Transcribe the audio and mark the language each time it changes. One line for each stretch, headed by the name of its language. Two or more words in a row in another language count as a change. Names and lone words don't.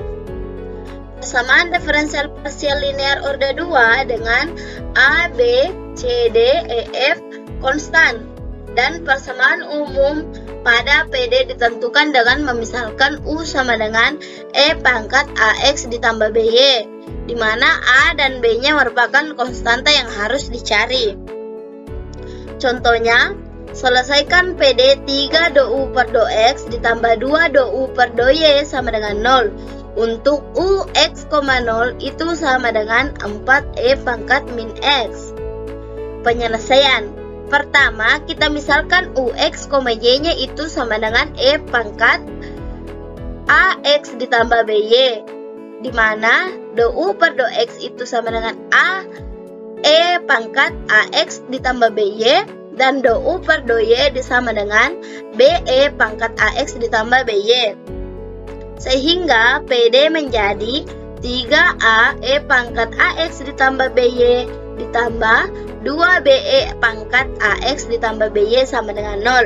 Indonesian: Persamaan diferensial parsial linear orde 2 dengan a, b, c, d, e, f konstan, dan persamaan umum pada PD ditentukan dengan memisalkan u sama dengan e pangkat ax ditambah by, di mana a dan b-nya merupakan konstanta yang harus dicari. Contohnya, selesaikan PD 3 do u per do x ditambah 2 do u per do y sama dengan 0. Untuk u x, 0 itu sama dengan 4e pangkat min x. Penyelesaian. Pertama, kita misalkan u x, y-nya itu sama dengan e pangkat ax ditambah by, di mana do u per do x itu sama dengan a e pangkat ax ditambah by, dan do u per do y disama dengan be pangkat ax ditambah by. Sehingga PD menjadi 3a e pangkat ax ditambah by ditambah 2be pangkat ax ditambah by sama dengan 0.